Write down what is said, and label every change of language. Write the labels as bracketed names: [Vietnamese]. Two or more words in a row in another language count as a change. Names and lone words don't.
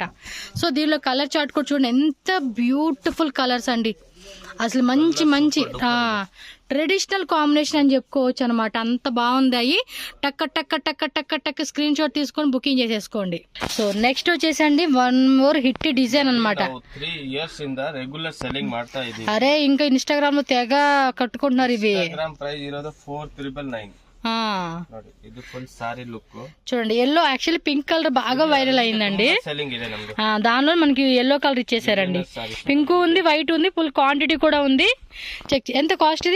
[Telugu] సో దీనిలో కలర్ చార్ట్ కూడా చూడండి, ఎంత బ్యూటిఫుల్ కలర్స్ అండి. అసలు మంచి ట్రెడిషనల్ కాంబినేషన్ అని చెప్పుకోవచ్చు అనమాట. అంత బాగుంది. టక్క స్క్రీన్ షాట్ తీసుకొని బుకింగ్ చేసేసుకోండి. సో నెక్స్ట్ వచ్చేసండి వన్ మోర్ హిట్ డిజైన్ అనమాట. [Kannada] 3 years ಇಂದ ರೆಗ್ಯುಲರ್ ಸೆಲ್ಲಿಂಗ್ ಮಾಡ್ತಾ ಇದೀವಿ. [Telugu] అరే ఇంకా ఇన్స్టాగ్రామ్ లో తెగ కట్టుకుంటున్నారు ఇవి. ఇన్స్టాగ్రామ్ ప్రైస్ ఇరోదు 4999. ఇది ఫుల్ సారీ లుక్ చూడండి. ఎల్లో యాక్చువల్లీ పింక్ కలర్ బాగా వైరల్ అయిందండి. దానిలో మనకి ఎల్లో కలర్ ఇచ్చేసారండి. పింక్ ఉంది, వైట్ ఉంది, ఫుల్ క్వాంటిటీ కూడా ఉంది. చెక్. ఎంత కాస్ట్ ఇది?